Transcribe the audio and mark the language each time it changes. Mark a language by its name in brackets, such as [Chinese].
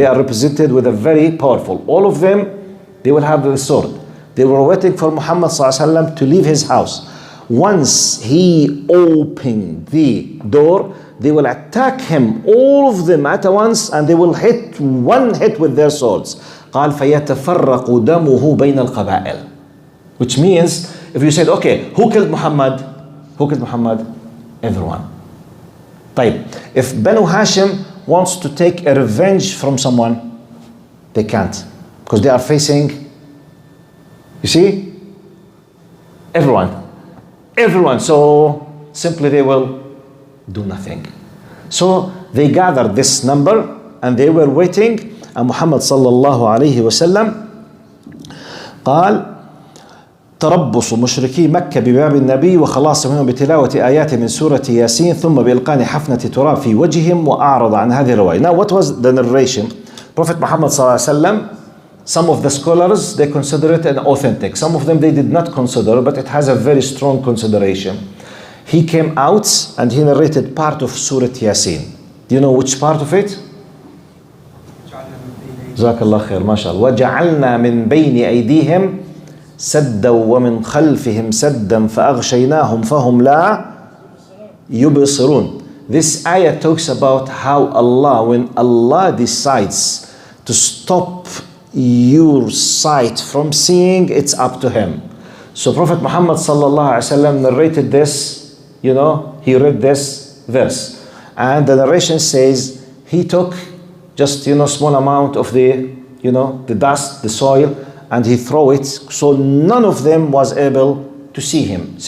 [English] They are represented with a very powerful. All of them, they will have the sword. They were waiting for Muhammad ﷺ to leave his house. Once he opened the door, they will attack him, all of them at once, and they will hit one hit with their swords. [Arabic] قال فيتفرق دمه بين القبائل. [English] Which means, if you said, okay, who killed Muhammad? Who killed Muhammad? Everyone. طيب, if Banu Hashim wants to take a revenge from someone, they can't, because they are facing, you see, everyone. So simply they will do nothing. So they gathered this number and they were waiting. And Muhammad sallallahu alayhi wa sallam [Arabic] قال تربص مشركي مكة بباب النبي وخلاص منهم بتلاوة آيات من سورة ياسين ثم بإلقاء حفنة تراب في وجههم وأعرض عن هذه الرواية. [English] Now what was the narration? Prophet Muhammad sallallahu alayhi wa sallam, some of the scholars, they consider it an authentic. Some of them they did not consider, but it has a very strong consideration. He came out and he narrated part of Surah Yasin. Do you know which part of it? [Arabic] جزاك الله خير ما شاء الله. وجعلنا من بين أيديهم سدا ومن خلفهم سدا فأغشيناهم فهم لا يبصرون. [English] This ayah talks about how Allah, when Allah decides to stop your sight from seeing, it's up to Him. So Prophet Muhammad sallallahu alaihi wasallam narrated this. He read this verse, and the narration says he took just small amount of the the dust, the soil, and he threw it, so none of them was able to see him.